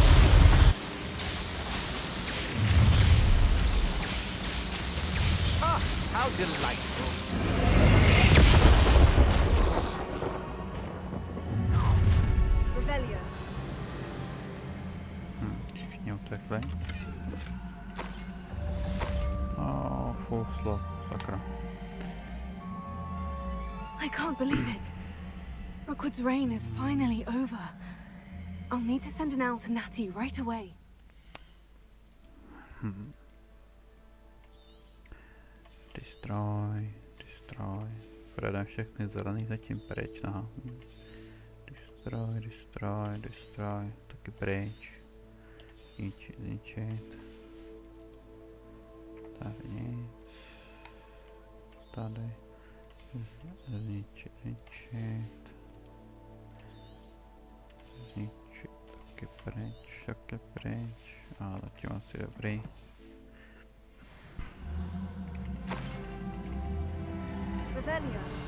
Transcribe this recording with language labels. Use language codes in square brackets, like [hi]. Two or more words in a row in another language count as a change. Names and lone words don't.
[en] Ah, how delightful. Revelio. [cs] Všichni utekli. [en] Full slot, [cs] sakra. [en] I can't believe it. Rookwood's reign is finally over. I'll need to send an owl to Natty right away. Destroy. [cs] Prodám všechny zelený zatím pryč, aha. Destroy, taky pryč. Zničit. Tady nic. Tady. Zničit. Taky pryč. A zatím asi dobrý. Revelio.